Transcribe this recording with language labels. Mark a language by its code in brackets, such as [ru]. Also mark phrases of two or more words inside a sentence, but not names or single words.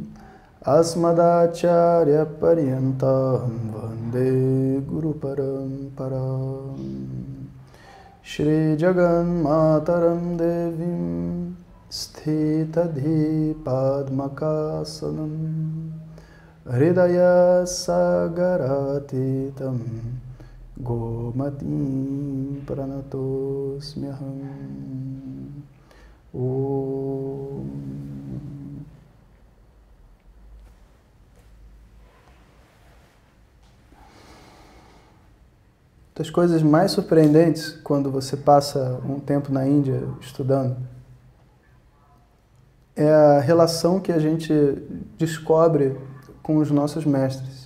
[sa] अस्मदाचार्य पर्यन्तं वन्दे गुरु परम्परां श्री जगन् मातरं देवीं स्थिताधि पद्मकासनं हृदय सागरातीतं गोमतीं प्रणतोऽस्म्यहं ॐ. [pt] Das coisas mais surpreendentes quando você passa um tempo na Índia estudando é a relação que a gente descobre com os nossos mestres.